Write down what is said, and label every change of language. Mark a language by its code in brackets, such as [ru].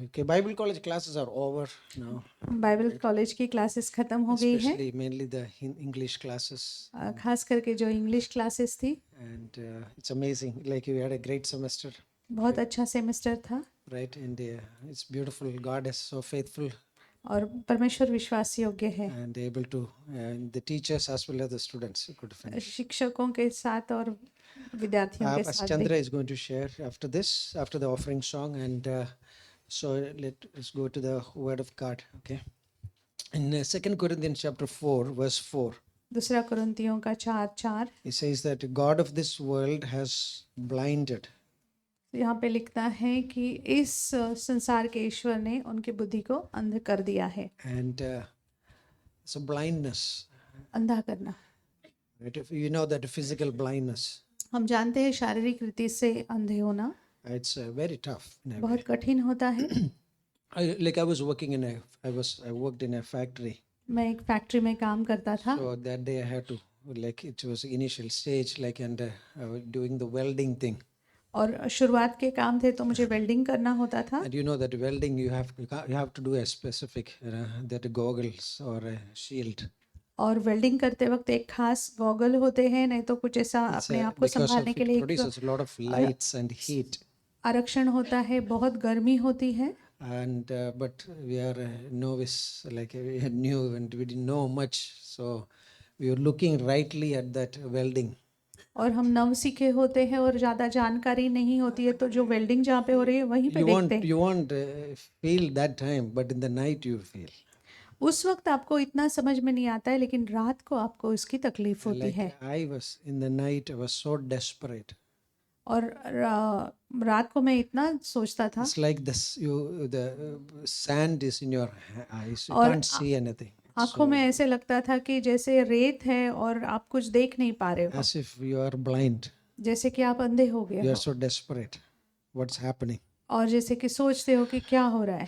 [en] Okay, Bible college classes are over now, [hi] Bible college की classes खत्म हो गई है [en] especially mainly the English classes. [hi] खास करके जो इंग्लिश क्लासेस थी [en] And it's amazing. Like you had a great semester. [hi] बहुत अच्छा सेमेस्टर था [en] Right, and it's beautiful. God is so faithful [hi] और परमेश्वर विश्वास योग्य है [en] and able to, the teachers as well as the students could finish. [hi] शिक्षकों के साथ और विद्यार्थियों के [en] Pastor [hi] साथ [en] Chandra [hi] भी [en] is going to share after this, after the offering song, and so let's go to the Word of God. Okay, in 2 Corinthians chapter 4, verse 4, [hi] दूसरा कुरिन्थियों का 4:4 [en] it says that God of this world has blinded. [hi] यहाँ पे लिखता है कि इस संसार के ईश्वर ने उनकी बुद्धि को अंध कर दिया है [en] And so blindness, [hi] अंधा करना [en] right? If you know that physical blindness, [hi] हम जानते हैं शारीरिक रीति से अंधे होना [en] it's very tough. In a way. [hi] बहुत कठिन होता है [en] I was working in I worked in a factory. [hi] मैं एक फैक्ट्री में काम करता था [en] So that day I had to, like, it was initial stage, like, and doing the welding thing. [hi] और शुरुआत के काम थे तो मुझे वेल्डिंग करना होता था [en] And you know that welding, you have to do a specific, that goggles or a shield. [hi] और वेल्डिंग करते वक्त एक खास गॉगल होते हैं नहीं तो कुछ ऐसा अपने आप को [en] Because of [hi] संभालने के लिए [en] it [hi] एक [en] produces a lot of lights and heat. [hi] आरक्षण होता है बहुत गर्मी होती है [en] And but we are novice, like we are new and we didn't know much, so we were looking rightly at that welding. [hi] और हम नव सीखे होते हैं और ज़्यादा जानकारी नहीं होती है तो जो वेल्डिंग जहाँ पे हो रही है वहीं पे देखते हैं [en] You won't feel that time, but in the night you feel. [hi] उस वक्त आपको इतना समझ में नहीं आता है लेकिन रात को आपको इसकी तकलीफ होती [en] Like [hi] है [en] I was in the night, I was so desperate. [hi] और रात को मैं इतना सोचता था [en] It's like this, the sand is in your eyes. You [hi] और [en] can't see anything. [hi] आंखों में ऐसे लगता था कि जैसे रेत है और आप कुछ देख नहीं पा रहे हो [en] As if you are blind. [hi] जैसे कि आप अंधे हो गए [en] You [hi] हो [en] are so desperate. What's happening? [hi] और जैसे कि सोचते हो कि क्या हो रहा है